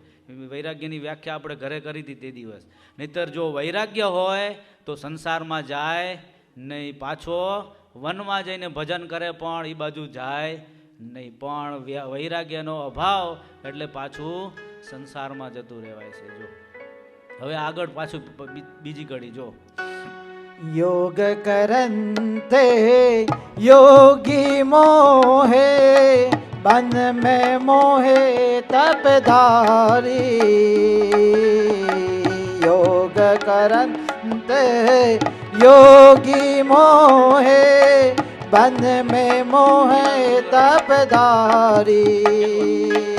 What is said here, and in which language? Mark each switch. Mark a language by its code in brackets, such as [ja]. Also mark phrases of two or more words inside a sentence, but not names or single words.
[gu] વૈરાગ્યની વ્યાખ્યા આપણે ઘરે કરી હતી તે દિવસ. નહીતર જો વૈરાગ્ય હોય તો સંસારમાં જાય નહીં, પાછો વનમાં જઈને ભજન કરે પણ એ બાજુ જાય નહીં. પણ વૈરાગ્યનો અભાવ એટલે પાછું સંસારમાં જતું રહેવાય છે. જો હવે આગળ પાછું બીજી કડી જો. [hi] योग करन्ते योगी मोहे बन में मोहे तपधारी. योग करन्ते योगी मोहे बन में मोहे तपधारी.